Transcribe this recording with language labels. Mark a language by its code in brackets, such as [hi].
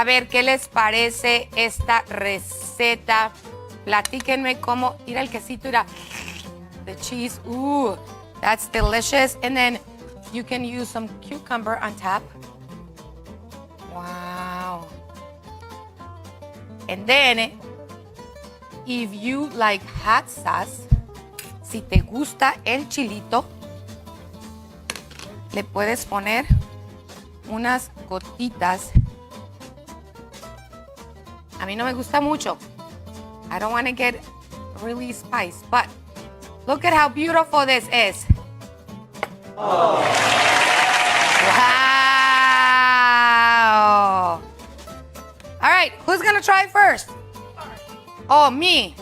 [es] A ver, ¿qué les parece esta receta? Platíquenme cómo... Mira el quesito, mira. [en] The cheese, ooh, that's delicious. And then you can use some cucumber on top. Wow. And then, if you like hot sauce, [es] si te gusta el chilito, le puedes poner unas gotitas. A mí no me gusta mucho. [en] I don't want to get really spicy, but look at how beautiful this is. Oh. Wow. All right, who's going to try first? Oh, me.